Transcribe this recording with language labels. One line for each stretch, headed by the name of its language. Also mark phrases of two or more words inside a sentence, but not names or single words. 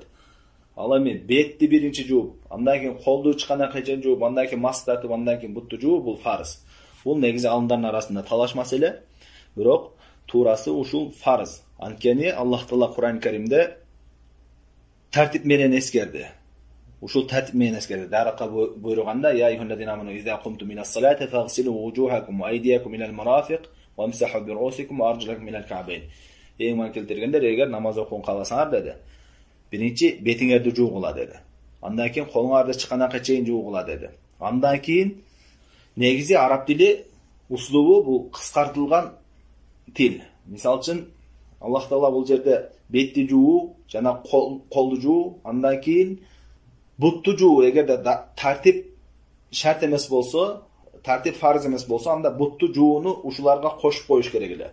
Kyrgyz: Ал эми бетти биринчи жууп, андан кийин колду чыканакка чейин жууп, андан кийин масх тартып, андан кийин бутту жууп, бул фарыз. Бул негизи алымдардын арасында талаш маселе, бирок туурасы ушул фарыз. Анткени Аллах Таала Кур'ан Каримде тартип менен эскерди. Ушул тартип менен эскерди. Дааратка буйруганда:
Arabic: "يا أيها الذين آمنوا إذا قمتم من الصلاة فاغسلوا وجوهكم وأيديكم إلى المرافق وامسحوا برؤوسكم وأرجلكم إلى الكعبين".
Kyrgyz: Эйман келтиргендер, эгер намаз окууну кааласаңар деди, биринчи бетиңерди жуугула деди. Андан кийин колуңарды чыканакка чейин жуугула деди. Андан кийин Негизи араб тили услубу бул кыскартылган тил. Мисалы үчүн Аллах Таала бул жерде бетти жуу жана колду жуу, андан кийин бутту жуу, эгерде тартип шарт эмес болсо, тартип фарз эмес болсо, анда бутту жууну ушуларга кошуп коюш керек эле.